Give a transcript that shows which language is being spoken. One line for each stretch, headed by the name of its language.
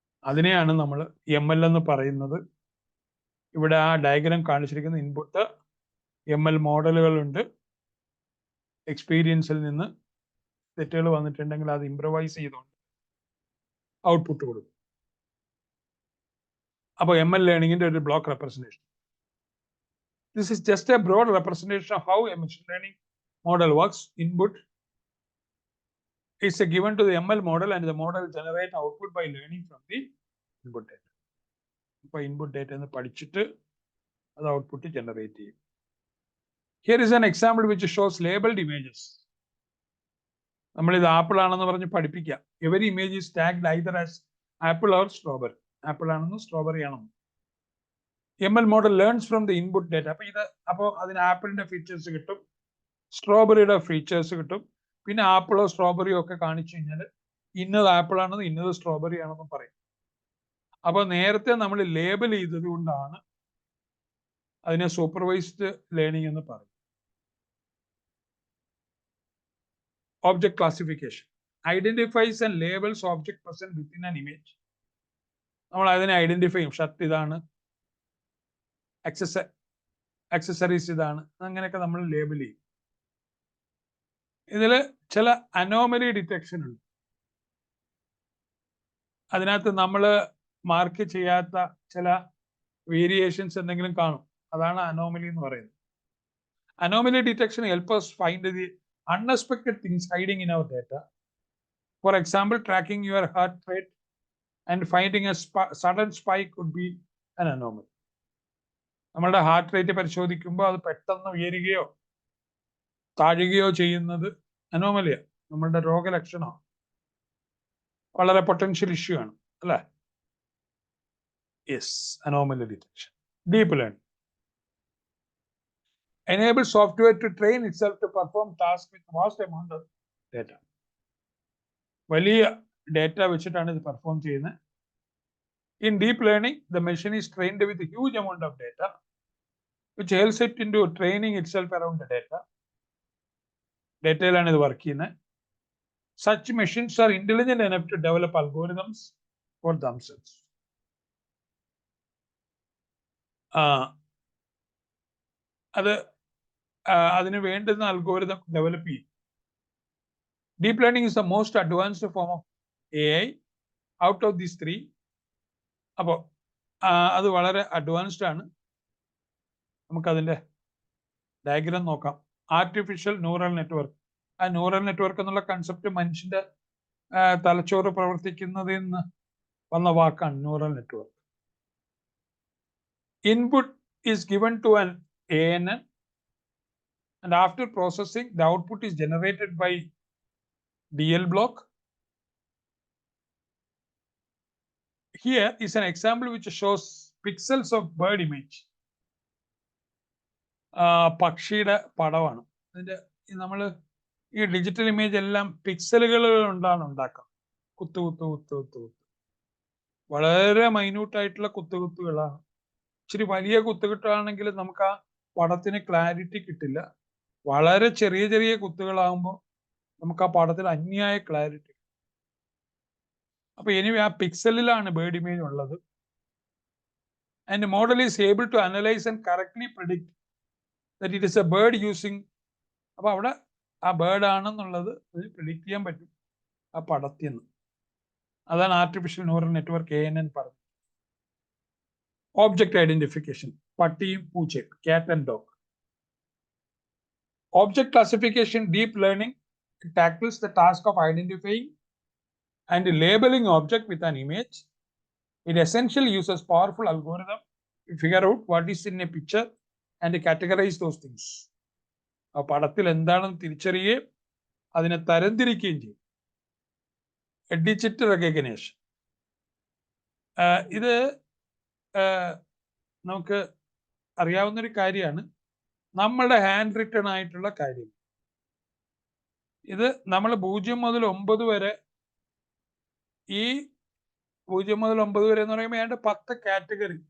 Malayalam: അതിനെയാണ് നമ്മൾ ML എന്ന് പറയുന്നത്. ഇവിടെ ആ ഡയഗ്രാം കാണിച്ചിരിക്കുന്ന ഇൻപുട്ട് ML മോഡലുകളുണ്ട്. എക്സ്പീരിയൻസിൽ നിന്ന് തെറ്റുകൾ വന്നിട്ടുണ്ടെങ്കിൽ അത് ഇംപ്രവൈസ് ചെയ്തുകൊണ്ട് ഔട്ട്പുട്ട് കൊടുക്കും. അപ്പോൾ ML ലേണിംഗിന്റെ ഒരു block representation.
English: This is just a broad representation of how a machine learning model works. Input is given to the ML model and the model generate output by learning from the input data.
Malayalam: അപ്പോൾ input data എന്ന് പഠിച്ചിട്ട് അത് output generate ചെയ്യും.
English: Here is an example which shows labeled images.
Malayalam: നമ്മൾ ഇത് apple ആണെന്ന് പറഞ്ഞ് പഠിപ്പിക്കാം.
English: Every image is tagged either as apple or strawberry.
Malayalam: Apple ആണെന്നും സ്ട്രോബെറി ആണെന്നും.
English: ML model learns from the input data.
Malayalam: അപ്പോൾ അതിന് ആപ്പിളിന്റെ ഫീച്ചേഴ്സ് കിട്ടും, സ്ട്രോബെറിയുടെ ഫീച്ചേഴ്സ് കിട്ടും. പിന്നെ ആപ്പിളോ സ്ട്രോബെറിയോ ഒക്കെ കാണിച്ചു കഴിഞ്ഞാൽ ഇന്നത് ആപ്പിൾ ആണെന്നും ഇന്നത് സ്ട്രോബെറി ആണെന്നും പറയും. അപ്പൊ നേരത്തെ നമ്മൾ ലേബൽ ചെയ്തത് കൊണ്ടാണ് അതിനെ സൂപ്പർവൈസ്ഡ് ലേണിംഗ് എന്ന് പറയും.
English: Object classification identifies and labels object present within an image.
Malayalam: നമ്മൾ അതിനെ ഐഡന്റിഫൈ ചെയ്യും. ഷർട്ട് ഇതാണ്, അക്സസറീസ് ഇതാണ്, അങ്ങനെയൊക്കെ നമ്മൾ ലേബൽ ചെയ്യും. ഇതിൽ ചില അനോമലി ഡിറ്റക്ഷൻ ഉണ്ട്. അതിനകത്ത് നമ്മൾ മാർക്ക് ചെയ്യാത്ത ചില വേരിയേഷൻസ് എന്തെങ്കിലും കാണും. അതാണ് അനോമലി എന്ന് പറയുന്നത്.
English: Anomaly detection help us find the unexpected things hiding in our data. For example, tracking your heart rate and finding a sudden spike could be an anomaly.
Malayalam: നമ്മളുടെ ഹാർട്ട് റേറ്റ് പരിശോധിക്കുമ്പോൾ അത് പെട്ടെന്ന് ഉയരുകയോ താഴുകയോ ചെയ്യുന്നത് അനോമലിയാണ്, നമ്മളുടെ രോഗലക്ഷണമാണ്, വളരെ പൊട്ടൻഷ്യൽ ഇഷ്യൂ ആണ്, അല്ലേ?
English: Yes, anomaly detection. Deep learning enables software to train itself to perform tasks with vast amount of data.
Malayalam: വലിയ ഡേറ്റ വെച്ചിട്ടാണ് ഇത് പെർഫോം ചെയ്യുന്നത്.
English: In deep learning, the machine is trained with a huge amount of data, which helps it into training itself around the data.
Malayalam: ഡേറ്റയിലാണ് ഇത് work ചെയ്യുന്നത്.
English: Such machines are intelligent enough to develop algorithms for themselves.
Malayalam: അതിന് വേണ്ടുന്ന algorithm develop ചെയ്യും.
English: Deep learning is the most advanced form of AI out of these three.
Malayalam: അപ്പോൾ അത് വളരെ advanced ആണ്. നമുക്കതിൻ്റെ ഡയഗ്രാം നോക്കാം. Artificial neural network. ആ ന്യൂറൽ നെറ്റ്വർക്ക് എന്നുള്ള കൺസെപ്റ്റ് മനുഷ്യന്റെ തലച്ചോറ് പ്രവർത്തിക്കുന്നതിൽ നിന്ന് വന്ന വാക്കാണ് neural network.
English: Input is given to an ANN and after processing the output is generated by DL block. Here is an example which shows pixels of bird image.
Malayalam: പക്ഷിയുടെ പടമാണ്. അതിന്റെ നമ്മൾ ഈ ഡിജിറ്റൽ ഇമേജ് എല്ലാം പിക്സലുകൾ കൊണ്ടാണ് ഉണ്ടാക്കുക. കുത്തു കുത്തു കുത്തു കുത്തു കുത്ത്, വളരെ മൈന്യൂട്ട് ആയിട്ടുള്ള കുത്തുകുത്തുകളാണ്. ഇച്ചിരി വലിയ കുത്തുകുത്താണെങ്കിൽ നമുക്ക് ആ പടത്തിന് ക്ലാരിറ്റി കിട്ടില്ല. വളരെ ചെറിയ ചെറിയ കുത്തുകളാകുമ്പോൾ നമുക്ക് ആ പടത്തിൽ അന്യായ ക്ലാരിറ്റി. അപ്പൊ എനിവേ ആ പിക്സലിലാണ് ബേർഡ് ഇമേജ് ഉള്ളത്.
English: And model is able to analyse and correctly predict that it is a bird using.
Malayalam: അപ്പൊ അവിടെ ആ ബേർഡ് ആണെന്നുള്ളത് പ്രിഡിക്ട് ചെയ്യാൻ പറ്റും ആ പടത്തിൽ നിന്ന്. അതാണ് ആർട്ടിഫിഷ്യൽ ന്യൂറൽ നെറ്റ്വർക്ക് ANN പറഞ്ഞത്. ഓബ്ജക്റ്റ് ഐഡന്റിഫിക്കേഷൻ, പട്ടിയും പൂച്ചയും,
English: Cat and dog. Object classification, deep learning tackles the task of identifying and labeling object with an image. It essentially uses powerful algorithm to figure out what is in a picture and categorize those things.
Malayalam: ആ പടത്തിൽ എന്താണെന്ന് തിരിച്ചറിയുകയും അതിനെ തരംതിരിക്കുകയും ചെയ്യും. Digital recognition, ഇത് നമുക്ക് അറിയാവുന്നൊരു കാര്യമാണ്. നമ്മളുടെ ഹാൻഡ് റിട്ടൺ ആയിട്ടുള്ള കാര്യം. ഇത് നമ്മൾ 0 മുതൽ 9 വരെ, ഈ 0 മുതൽ 9 വരെ എന്ന് പറയുമ്പോൾ ഏതാണ്ട് 10 കാറ്റഗറി.